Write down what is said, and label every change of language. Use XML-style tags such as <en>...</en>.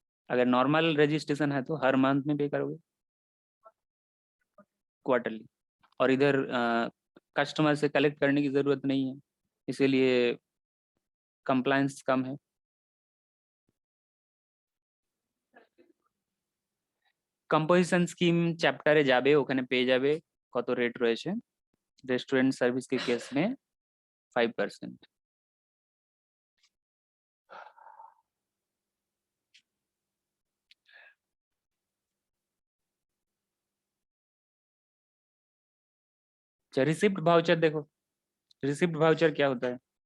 <hi>अगर normal registration है तो हर मंथ में पे करोगे, क्वार्टरली। और इधर कस्टमर से कलेक्ट करने की जरूरत नहीं है, इसीलिए कंप्लायंस कम है।</hi> <bn>কম্পোজিশন স্কিম চ্যাপ্টারে যাবে, ওখানে পেয়ে যাবে কত রেট রয়েছে।</bn> <hi>রেস্টুরেন্ট সার্ভিস के केस में 5%। अच्छा, रिसिप्ट वाउचर देखो, रिसिप्ट वाउचर क्या होता है।</hi>